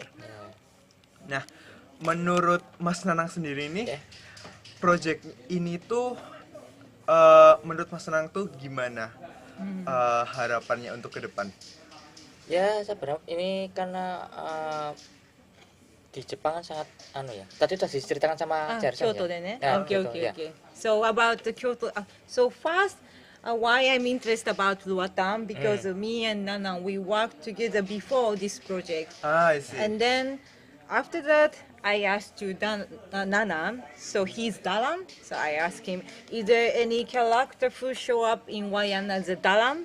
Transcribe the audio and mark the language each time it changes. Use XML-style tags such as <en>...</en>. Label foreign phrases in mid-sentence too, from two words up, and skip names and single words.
<id>Nah, menurut Mas Nanang sendiri nih, Ya. project ini tuh menurut Mas Nanang tuh gimana harapannya untuk ke depan? Ya, saya berharap ini karena di Jepang kan sangat ya. Tadi sudah diceritakan sama Jarson</id> <ja>京都でね。</ja> <id>Ya, オッケーオ gitu, ッケー ya.</id> <ja>オッケー。</ja> <en>So about the Kyoto. So first, why I'm interested about Luatan because me and Nanang we worked together before this project, I see. and then after that I asked to Nanang. So he's Dalam. So I asked him, is there any character who show up in Wayan as a Dalam?</en>